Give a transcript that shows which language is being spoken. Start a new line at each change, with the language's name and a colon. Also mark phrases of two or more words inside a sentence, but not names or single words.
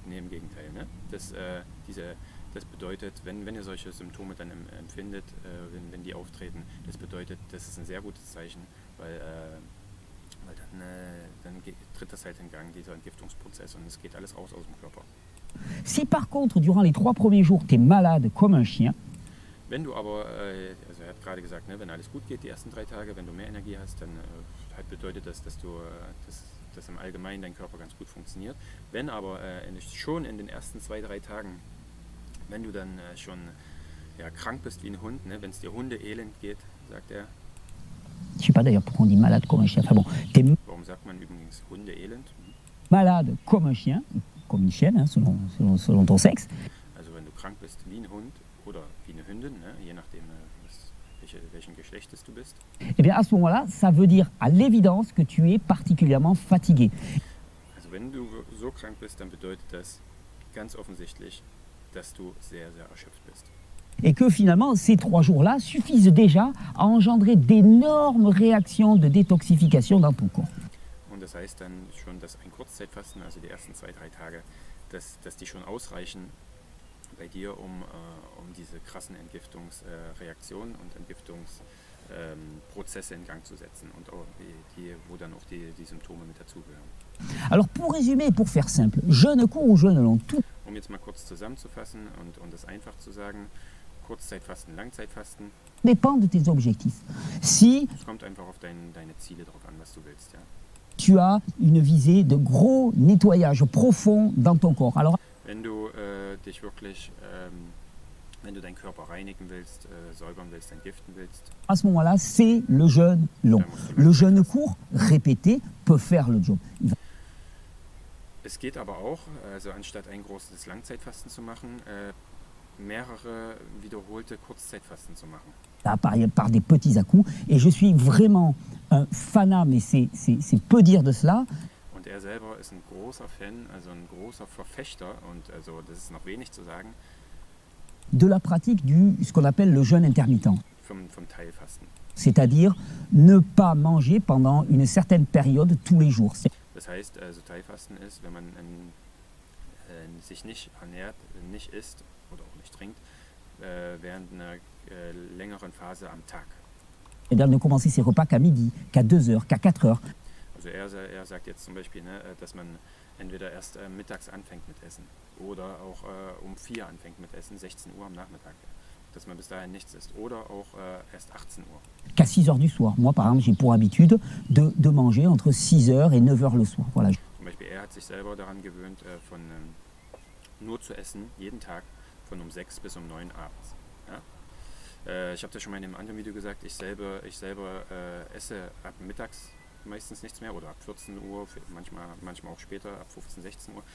German: Nee, im Gegenteil. Ne? Das bedeutet, wenn ihr solche Symptome dann empfindet, wenn die auftreten, das bedeutet, das ist ein sehr gutes Zeichen, weil dann tritt das halt in Gang, dieser Entgiftungsprozess, und es geht alles raus aus dem Körper.
French: Si par contre, durant les 3 premiers jours, tu es malade comme un chien,
German: Wenn du aber, also er hat gerade gesagt, ne, wenn alles gut geht, die ersten 3 Tage, wenn du mehr Energie hast, dann halt bedeutet das, dass im Allgemeinen dein Körper ganz gut funktioniert. Wenn aber schon in den ersten 2, 3 Tagen, wenn du dann schon krank bist wie ein Hund, ne, wenn es dir Hundeelend geht, sagt er.
French: je sais pas d'ailleurs pourquoi on dit malade comme un chien, enfin bon, tu es
German: Warum sagt man übrigens Hundeelend?
French: malade comme un chien, comme une chienne, hein, selon ton sexe,
German: Also wenn du krank bist wie ein Hund oder wie eine Hündin, ne, je nachdem welchen Geschlechtes du bist.
French: eh bien à ce moment-là, ça veut dire à l'évidence que tu es particulièrement fatigué.
German: Also wenn du so krank bist, dann bedeutet das ganz offensichtlich, dass du sehr, sehr erschöpft bist.
French: Et que finalement, ces 3 jours-là suffisent déjà à engendrer d'énormes réactions de détoxification dans ton corps.
German: Und das heißt dann schon, dass ein Kurzzeitfasten, also die ersten 2, 3 Tage, dass die schon ausreichen bei dir, um diese krassen Entgiftungsreaktionen und Entgiftungsprozesse in Gang zu setzen und auch wo dann auch die Symptome mit dazugehören.
French: Alors pour résumer et pour faire simple, jeûne court ou jeûne long, tout
German: Um jetzt mal kurz zusammenzufassen und das einfach zu sagen, Kurzzeitfasten, Langzeitfasten,
French: dépend de tes objectifs. Si
German: es kommt einfach auf deine Ziele drauf an, was du willst. Ja.
French: tu as une visée de gros nettoyage profond dans ton corps. Alors,
German: Wenn du dich wirklich, wenn du deinen Körper reinigen willst, säubern willst, entgiften willst,
French: à ce moment-là, c'est le jeûne long. Le jeûne court, répété, peut faire le job.
German: es geht aber auch, also anstatt ein großes Langzeitfasten zu machen, mehrere wiederholte Kurzzeitfasten zu machen.
French: Par des petits à-coups. Et je suis vraiment un fanat, mais c'est peu dire de cela,
German: Und er selber ist ein großer Fan, also ein großer Verfechter, und also das ist noch wenig zu sagen,
French: de la pratique ce qu'on appelle le jeûne intermittent.
German: vom Teilfasten.
French: C'est-à-dire ne pas manger pendant une certaine période tous les jours.
German: Das heißt, also Teilfasten ist, wenn man sich nicht ernährt, nicht isst oder auch nicht trinkt, während einer längeren Phase am Tag.
French: C'est-à-dire ne commencer ses repas qu'à midi, qu'à 2 heures, qu'à 4 heures.
German: Also er sagt jetzt zum Beispiel, ne, dass man entweder erst mittags anfängt mit Essen oder auch um 4 anfängt mit Essen, 16 Uhr am Nachmittag. Dass man bis dahin nichts isst. Oder auch erst 18 Uhr.
French: Qu'à 6 heures du soir. Moi, par exemple, j'ai pour habitude de manger entre 6 heures et 9 heures le soir. Voilà.
German: Zum Beispiel, er hat sich selber daran gewöhnt, nur zu essen, jeden Tag, von um 6 bis um 9 abends. Ja? Ich habe das schon mal in einem anderen Video gesagt, ich selber esse ab mittags meistens nichts mehr oder ab 14 Uhr, manchmal auch später, ab 15, 16 Uhr.